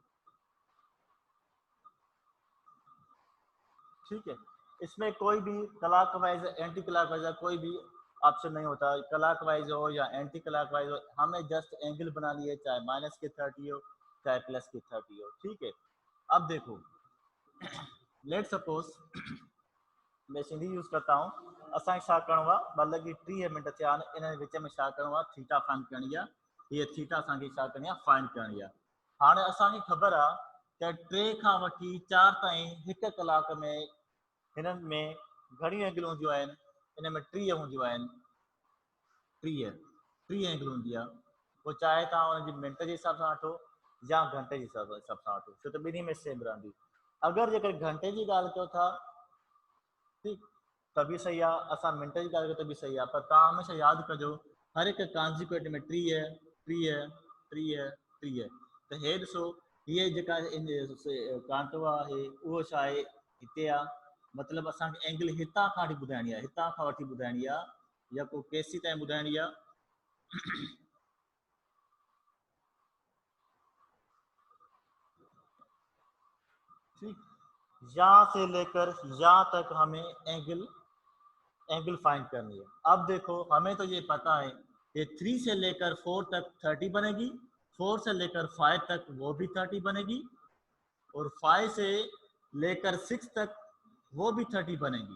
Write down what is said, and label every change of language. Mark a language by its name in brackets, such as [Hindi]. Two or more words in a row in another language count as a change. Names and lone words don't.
[Hindi] ठीक है, इसमें कोई भी [English] clock wise anti clock wise [Hindi] कोई भी ऑप्शन नहीं होता, [English] clock wise [Hindi] हो या [English] anti clock wise [Hindi] हो, हमें [English] just angle [Hindi] बना लिए, चाहे माइनस की 30 हो चाहे प्लस की 30 हो। ठीक है, अब देखो [English] let suppose [Hindi] मैं सिंधी यूज़ करता हूँ। [Sindhi] असांखे छा करिणो आहे, मतलब कि 30 मिनट थिया आहिनि, इन विच में छा करिणो आहे, [English] theta find [Sindhi] करणी आहे। हीअ थीटा असांखे छा करणी आहे, फाइंड करणी आहे। हाणे असांखे ख़बर आहे त 3 खां वठी 4 ताईं हिकु कलाक में हिननि में घणियूं एंगल हूंदियूं आहिनि, इन में 30 हूंदियूं आहिनि, 30 एंगल हूंदी आहे। पोइ चाहे तव्हां हुनजी मिंट जे हिसाब सां वठो या घंटे जे हिसाब सां वठो, छो त ॿिन्ही में सेम रहंदी। अगरि जेकर घंटे जी ॻाल्हि कयो था, ठीक, तभी सही आहे, असां मिंट जी ॻाल्हि कयूं त बि सही आहे। पर तव्हां हमेशह यादि कजो, हर हिकु कॉन्सिक्वेंट में 30 30 30 30। त हे ॾिसो, हीअ जेका कांटो आहे उहो छा आहे, हिते आहे। मतिलबु असांखे एंगल हितां खां वठी ॿुधाइणी आहे, हितां खां वठी ॿुधाइणी आहे, या को केसी ताईं ॿुधाइणी आहे। [Hindi] ठीक, यहाँ से लेकर यहाँ तक हमें [English] angle find [Hindi] करनी है। अब देखो, हमें तो ये पता है कि 3 से लेकर 4 तक 30 बनेगी, 4 से लेकर 5 तक वो भी 30 बनेगी, और 5 से लेकर 6 तक वो भी 30 बनेगी।